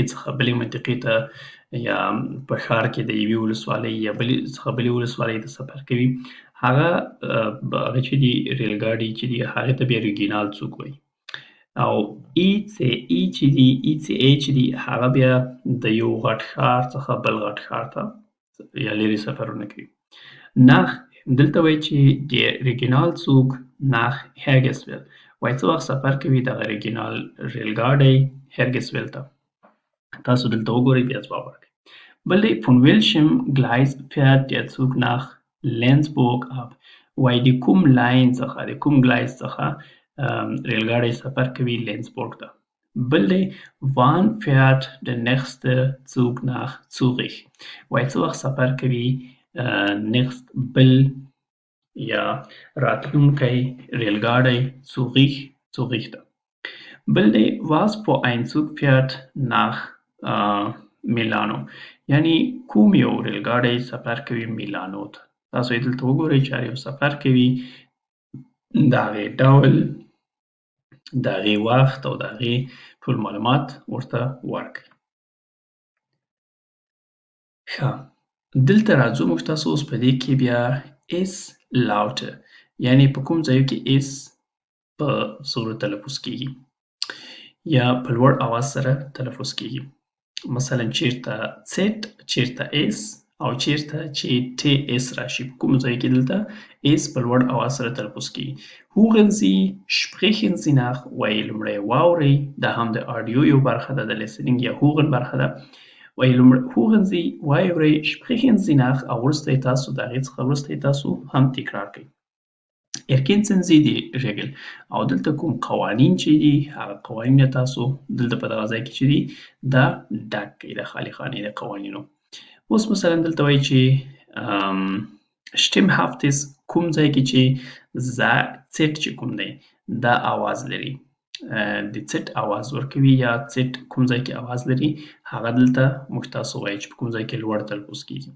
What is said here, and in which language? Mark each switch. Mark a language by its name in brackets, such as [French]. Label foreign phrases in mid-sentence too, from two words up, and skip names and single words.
[Pashto] څخه بلې منطقې ته یا په ښار کې د یوې ولسوالۍ یا بلې څخه بلې ولسوالۍ ته سفر کوي هغه چې دی ریلګاډي چې دی هغې ته بیا ریګینال څوک وایي او ECE چې دی ECA چې دی هغه بیا د یو غټ ښار څخه بل غټ ښار ته یا لرې سفرونه کوي nach دلته وایي چې [German] der Regionalzug nach Hergesville [Pashto] وایي څه وخت سفر کوي دغه ریګینال ریل ګاډی هرګسویل ته. تاسو دلته وګورئ بیا ځواب ورکړئ. بل دی [German] von welchem Gleis fährt der Zug nach Lenzburg ab [Pashto] وایي د کوم لاین څخه د کوم ګلایس څخه ریل ګاډی سفر کوي لینزبورګ ته. بل دی [German] wann fährt der nächste Zug nach Zürich [Pashto] وایي څه وخت سفر کوي next بل یا راتلونکی ریل ګاډی زوریخ ته. بل دی [German] was für ein Zug fährt nach [Pashto] میلانو یعنی کوم یو ریل ګاډی سفر کوي میلانو ته. تاسو یې دلته وګورئ چې هر یو سفر کوي د هغې ډول د هغې وخت او د هغې ټول معلومات ورته ورکړئ. ښه دلته راځو موږ تاسو اوس په دې کې بیا [German] S-Laute [Pashto] یعنی په کوم ځایو کې اس په صورت تلفظ کیږي یا په لوړ اواز سره تلفظ کیږي. مثلا چیرته زد چیرته اس او چیرته چې تی اس راشي په کوم ځای کې دلته اس په لوړ اواز سره تلفظ کیږي. [German] hören Sie sprechen Sie nach [Pashto] وایي لومړی واورئ دا هم د آډیو یو برخه ده د لیسنینګ یا hören برخه ده. وایي لومړی [German] hören Sie [Pashto] واورئ [German] sprechen Sie nach [Pashto] او وروسته یې تاسو د هغې څخه وروسته یې تاسو هم تکرار کړئ. [German] erkennen Sie die Regel [Pashto] او دلته کوم قوانین چې دي هغه قوانین تاسو دلته په دغه ځای کې چې دي دا ډک کړئ د خالي خانې د قوانینو. اوس مثلا دلته وایي چې stimmhaftes کوم ځای کې چې زد چې کوم دی دا آواز لري د څټ آواز ورکوي یا څټ کوم ځای کې آواز لري هغه دلته موږ تاسو وایي چې په کوم ځای کې لوړ تلفظ کیږي.